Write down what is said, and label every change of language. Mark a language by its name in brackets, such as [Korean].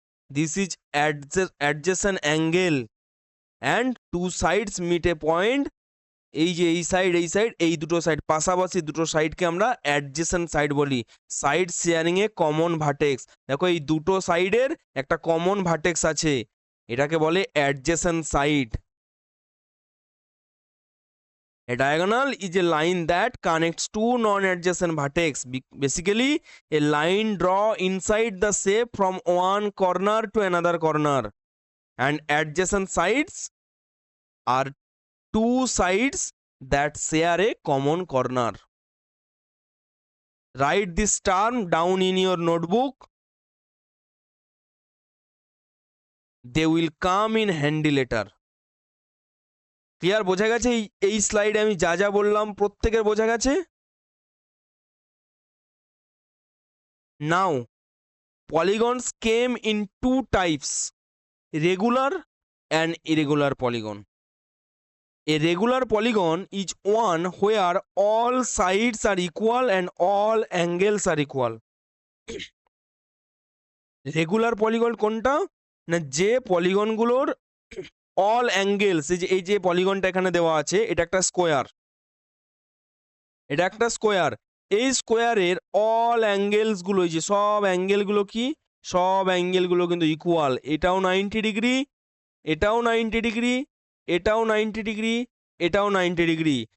[English] This is adjacent angle, and two sides meet a point. [Bangla] এই যে এই side এই দুটো সাইড পাশাপাশি দুটো সাইডকে আমরা অ্যাডজেসেন্ট সাইড বলি। Side sharing a common vertex. দেখো এই দুটো সাইডের একটা কমন ভার্টেক্স আছে, এটাকে বলে adjacent side. [English] A diagonal is a line that connects two non-adjacent vertex. Basically, a line draw inside the shape from one corner to another corner. And adjacent sides are two sides that share a common corner. Write this term down in your notebook. They will come in handy later. [Bangla] Clear? বোঝা গেছে? এই স্লাইডে আমি যা যা বললাম প্রত্যেকের বোঝা গেছে? [English] Now, polygons came in two types, regular and irregular polygon. A regular polygon is one where all sides are equal and all angles are equal. [Bangla] Regular polygon কোনটা না, যে পলিগনগুলোর অল অ্যাঙ্গেলস, এই যে পলিগনটা এখানে দেওয়া আছে এটা একটা স্কোয়ার, এটা একটা স্কোয়ার, এই স্কোয়ারের অল অ্যাঙ্গেলস গুলো, এই যে সব অ্যাঙ্গেলগুলো কি, সব অ্যাঙ্গেলগুলো কিন্তু ইকুয়াল। এটাও 90 ডিগ্রি, এটাও 90 ডিগ্রি, এটাও 90 ডিগ্রি, এটাও 90 ডিগ্রি।